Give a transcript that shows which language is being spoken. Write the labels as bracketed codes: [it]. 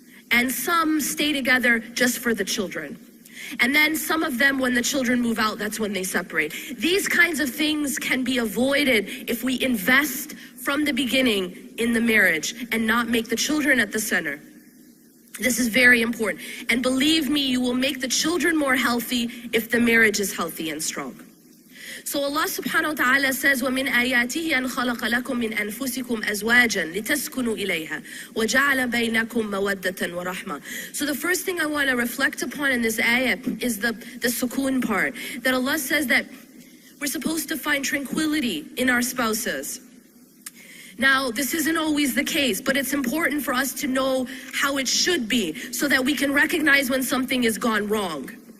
[en] And some stay together just for the children. And then some of them, when the children move out, that's when they separate. These kinds of things can be avoided if we invest from the beginning in the marriage and not make the children at the center. This is very important. And believe me, you will make the children more healthy if the marriage is healthy and strong. [ar] So Allah subhanahu wa ta'ala says, وَمِنْ آيَاتِهِ أَنْ خَلَقَ لَكُم مِّنْ أَنفُسِكُمْ أَزْوَاجًا لِتَسْكُنُوا إِلَيْهَا وَجَعَلَ بَيْنَكُم مَّوَدَّةً وَرَحْمَةً. [en] So the first thing I want to reflect upon in this ayah is the sukoon part. That Allah says that we're supposed to find tranquility in our spouses. Now, this isn't always the case, but it's important for us to know how it should be so that we can recognize when something has gone wrong.